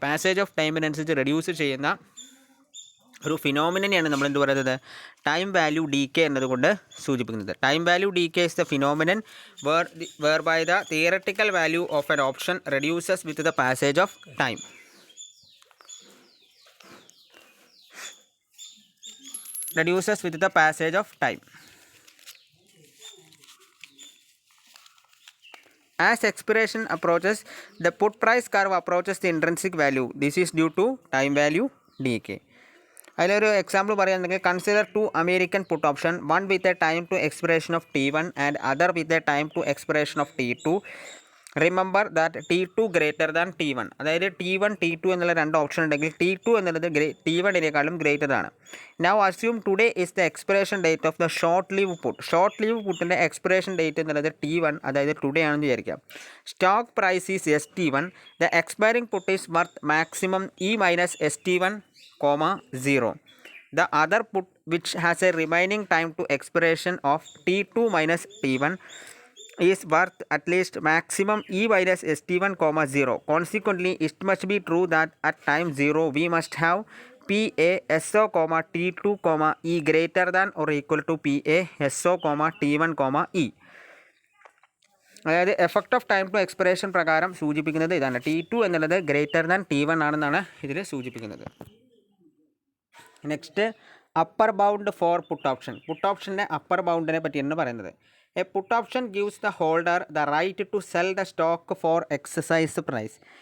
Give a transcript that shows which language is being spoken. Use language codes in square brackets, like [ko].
[ml] Passage of ടൈമിനനുസരിച്ച് reduce ചെയ്യുന്ന ഒരു ഫിനോമിനെയാണ് നമ്മൾ എന്ത് പറയുന്നത്? [en] time value decay [ml] എന്നതുകൊണ്ട് സൂചിപ്പിക്കുന്നത്. [en] Time value decay is the phenomenon where by the theoretical value of an option reduces with the passage of time. Reduces with the passage of time. As expiration approaches, the put price curve approaches the intrinsic value. This is due to time value decay. [ml] അതിലൊരു example പറയുകയാണെങ്കിൽ [en] Consider two American put option, one with a time to expiration of T1 and other with a time to expiration of T2. Remember that T2 greater than T1. [ml] അതായത് T1 T2 എന്നുള്ള രണ്ട് option ഉണ്ടെങ്കിൽ T2 എന്നുള്ളത് T1 greater ആണ്. [en] Now assume today is the expiration date of the short lived put. [ml] Short leave പുട്ടിൻ്റെ expiration date എന്നുള്ളത് T1, അതായത് today ആണെന്ന് വിചാരിക്കാം. [en] Stock price is ST1. The expiring put is worth maximum E minus ST1, 0. The other put which has a remaining time to expiration of T2 minus T1 is worth at least maximum E minus ST1, 0. Consequently, it must be true that at time 0 we must have PA SO, T2, E greater than or equal to PA SO, T1, E. [ml] അതായത് effect of time to expiration പ്രകാരം സൂചിപ്പിക്കുന്നത് ഇതാണ്. T2 എന്നുള്ളത് greater than T1 ആണെന്നാണ് ഇതിൽ സൂചിപ്പിക്കുന്നത്. [en] Next upper bound for put option. [ml] Puttu ഓപ്ഷൻ്റെ upper ബൗണ്ടിനെ പറ്റിയാണ് പറയുന്നത്. [en] A put option gives the holder the right to sell the stock for exercise price.